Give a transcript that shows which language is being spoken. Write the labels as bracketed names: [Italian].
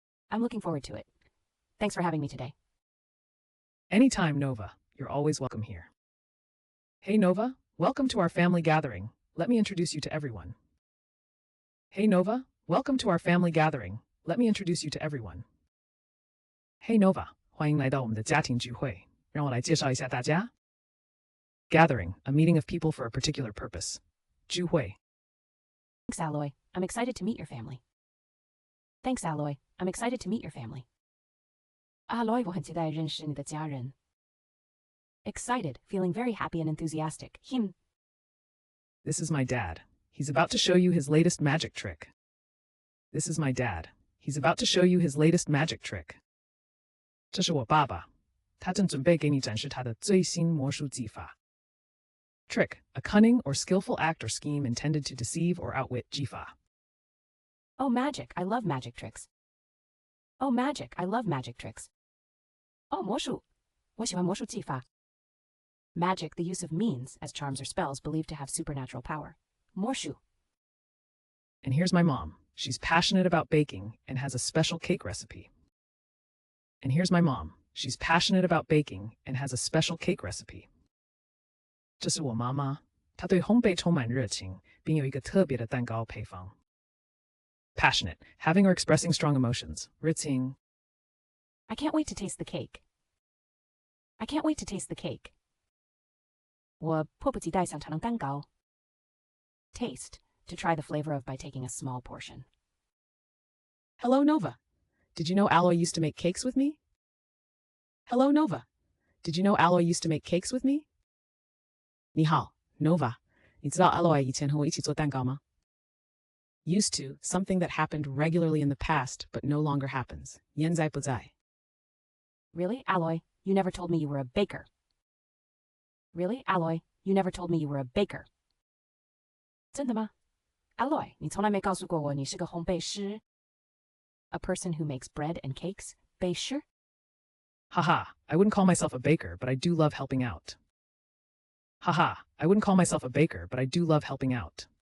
[English] I'm looking forward to it. Thanks for having me today. Anytime, Nova. You're always welcome here. Hey Nova, welcome to our family gathering. Let me introduce you to everyone. Hey Nova, welcome to our family gathering. Let me introduce you to everyone. [Chinese] Hey Nova, 欢迎来到我们的家庭聚会。让我来介绍一下大家。 [English] Gathering, a meeting of people for a particular purpose. [Chinese] 聚会。 [English] Thanks, Alloy. I'm excited to meet your family. Thanks, Alloy. I'm excited to meet your family. [Chinese] Alloy, 我很期待认识你的家人。 [English] Excited, feeling very happy and enthusiastic. Him. This is my dad. He's about to show you his latest magic trick. This is my dad. He's about to show you his latest magic trick. [Chinese] 这是我爸爸，他正准备给你展示他的最新魔术技法。 [English] Trick, a cunning or skillful act or scheme intended to deceive or outwit [Chinese] 技法。 [English] Oh, magic. I love magic tricks. Oh, magic. I love magic tricks. Oh, [Chinese] 魔术。我喜欢魔术技法。 [English] Magic, the use of means, as charms or spells believed to have supernatural power. [Chinese] 魔术。 [English] And here's my mom. She's passionate about baking and has a special cake recipe. And here's my mom. She's passionate about baking and has a special cake recipe. [Chinese] 这是我妈妈，她对烘焙充满热情，并有一个特别的蛋糕配方。 [English] Passionate, having or expressing strong emotions. [Chinese] 热情。 [English] I can't wait to taste the cake. I can't wait to taste the cake. [Chinese] 我迫不及待想尝尝蛋糕。 [English] Taste, to try the flavor of by taking a small portion. Hello, Nova. Did you know Alloy used to make cakes with me? Hello, Nova. Did you know Alloy used to make cakes with me? [Chinese] 你好 ，Nova. 你知道 Alloy 以前和我一起做蛋糕吗？ [English] Used to, something that happened regularly in the past but no longer happens. [Chinese] 现在不在。 [English] Really, Alloy? You never told me you were a baker. Really, Alloy? You never told me you were a baker. [Chinese] 真的吗 ？Alloy, 你从来没告诉过我你是个烘焙师。 [English] A person who makes bread and cakes, [Chinese] 焙师。 [English] Haha, I wouldn't call myself a baker, but I do love helping out. Haha, I wouldn't call myself a baker, but I do love helping out.